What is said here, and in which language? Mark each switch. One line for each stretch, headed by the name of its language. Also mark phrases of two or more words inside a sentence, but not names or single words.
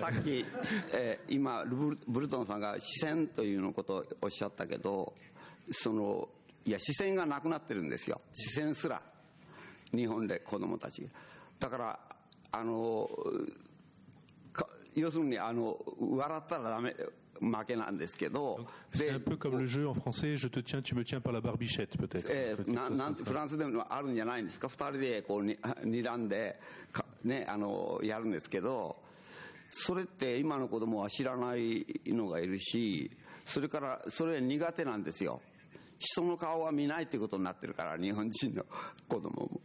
Japanese: だからさっき、今ブルトンさんが視線というのことをおっしゃったけど、いや視線がなくなってるんですよ、視線すら日本で子供たちが。だから要するに笑ったらダメ負けなんですけど、
French: C'est un peu comme le jeu en français, je te tiens, tu me tiens par la barbichette peut-être.
Japanese: フランスでもあるんじゃないんですか、2人でこう睨んでねやるんですけど、それって今の子供は知らないのがいるし、それからそれ苦手なんですよ。人の顔は見ないってことになってるから、日本人の子供も。